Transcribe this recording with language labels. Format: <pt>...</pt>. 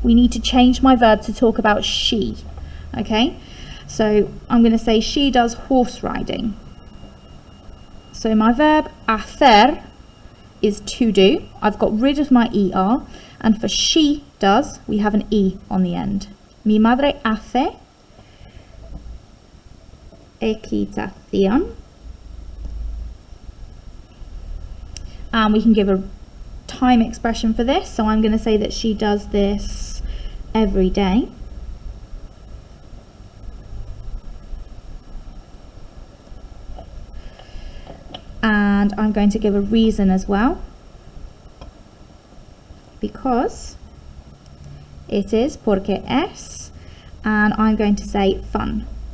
<en>We need to change my verb to talk about she. Okay, so I'm going to say she does horse riding. So my verb hacer is to do. I've got rid of my ER, and for she does, we have an E on the end.</en> <es>Mi madre hace equitación.</es> <en>And we can give a time expression for this. So I'm going to say that she does this every day. And I'm going to give a reason as well, because it is</en> <es>porque es,</es> <en>and I'm going to say fun.</en>